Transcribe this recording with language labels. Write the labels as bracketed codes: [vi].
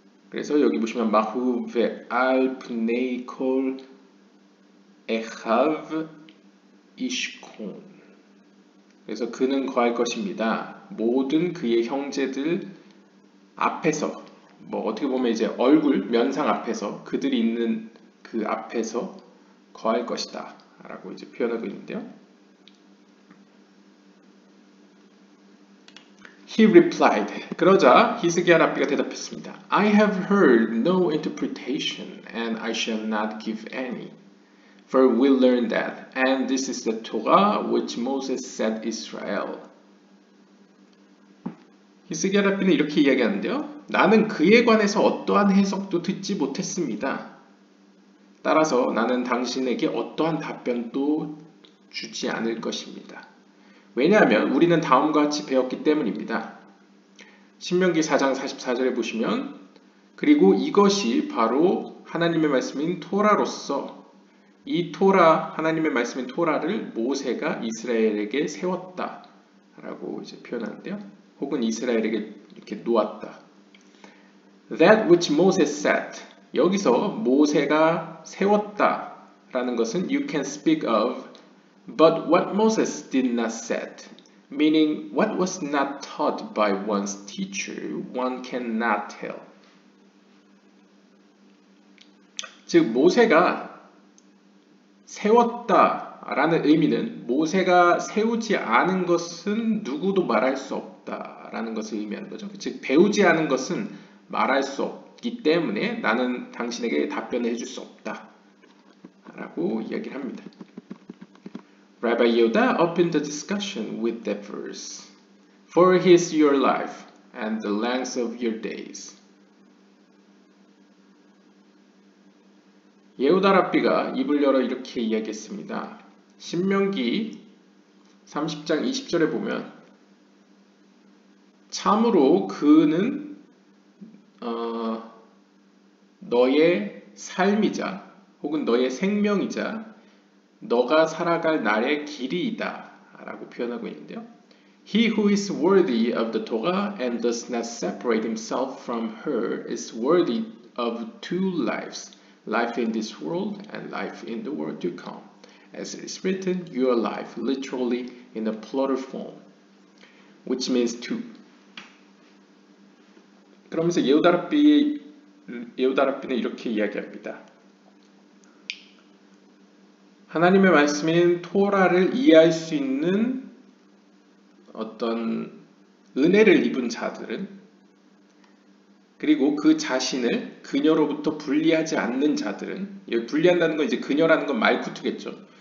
[ko] 그래서 여기 보시면 [he] 마후 ve'al pnei kol echav ishkon. [ko] 그래서 그는 거할 것입니다. 모든 그의 형제들 앞에서, 뭐 어떻게 보면 이제 얼굴 면상 앞에서 그들이 있는 그 앞에서 거할 것이다 라고 이제 표현하고 있는데요. [en] He replied. [ko] 그러자 히스기야 랍비가 대답했습니다. [en] I have heard no interpretation and I shall not give any. For we learn that, and this is the Torah which Moses set Israel. [ko] 히스기야 랍비는 이렇게 이야기하는데요. 나는 그에 관해서 어떠한 해석도 듣지 못했습니다. 따라서 나는 당신에게 어떠한 답변도 주지 않을 것입니다. 왜냐하면 우리는 다음과 같이 배웠기 때문입니다. 신명기 4장 44절에 보시면 그리고 이것이 바로 하나님의 말씀인 토라로서 이 토라, 하나님의 말씀인 토라를 모세가 이스라엘에게 세웠다 라고 이제 표현하는데요. 혹은 이스라엘에게 이렇게 놓았다. [en] That which Moses set. [ko] 여기서 모세가 세웠다 라는 것은 [en] you can speak of but what Moses did not set. Meaning what was not taught by one's teacher, one cannot tell. [ko] 즉 모세가 세웠다라는 의미는 모세가 세우지 않은 것은 누구도 말할 수 없다라는 것을 의미하는 거죠. 즉 배우지 않은 것은 말할 수 없기 때문에 나는 당신에게 답변을 해줄 수 없다라고 이야기를 합니다. [en] Rabbi Yehuda opened the discussion with that verse. For he is your life and the length of your days. [ko] 예후다 랍비가 입을 열어 이렇게 이야기했습니다. 신명기 30장 20절에 보면 참으로 그는 너의 삶이자 혹은 너의 생명이자 너가 살아갈 날의 길이이다 라고 표현하고 있는데요. [en] He who is worthy of the Torah and does not separate himself from her is worthy of two lives. Life in this world and life in the world to come. As it is written, your life, literally in a plural form, which means two. [ko] 그러면서 예후다 랍비는 이렇게 이야기합니다. 하나님의 말씀인 토라를 이해할 수 있는 어떤 은혜를 입은 자들은 그리고 그 자신을 그녀로부터 분리하지 않는 자들은 여기 분리한다는 건 이제 그녀라는 건 말쿠트겠죠.